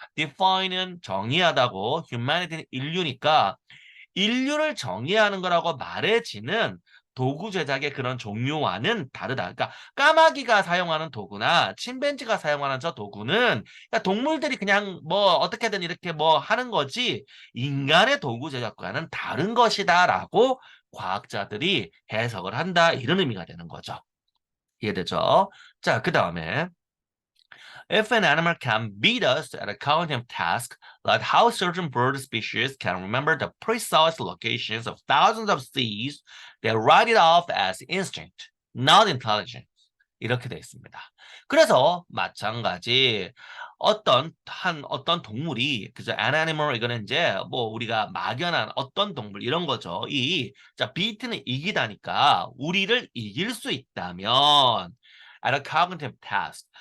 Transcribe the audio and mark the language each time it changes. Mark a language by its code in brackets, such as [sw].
[ko] define은 정의하다고 humanity는 인류니까 인류를 정의하는 거라고 말해지는 도구 제작의 그런 종류와는 다르다. 그러니까 까마귀가 사용하는 도구나 침팬지가 사용하는 저 도구는 그러니까 동물들이 그냥 뭐 어떻게든 이렇게 뭐 하는 거지 인간의 도구 제작과는 다른 것이다라고 과학자들이 해석을 한다. 이런 의미가 되는 거죠. 이해되죠? 자, 그 다음에 [en] If an animal can beat us at a cognitive task, like how certain bird species can remember the precise locations of thousands of seeds, they write it off as instinct, not intelligence. [ko] 이렇게 되어 있습니다. 그래서 마찬가지 어떤 동물이 그죠? [en] An animal [ko] 이거는 이제 뭐 우리가 막연한 어떤 동물 이런 거죠. 자 beat는 이기다니까 우리를 이길 수 있다면 [en] at a cognitive task.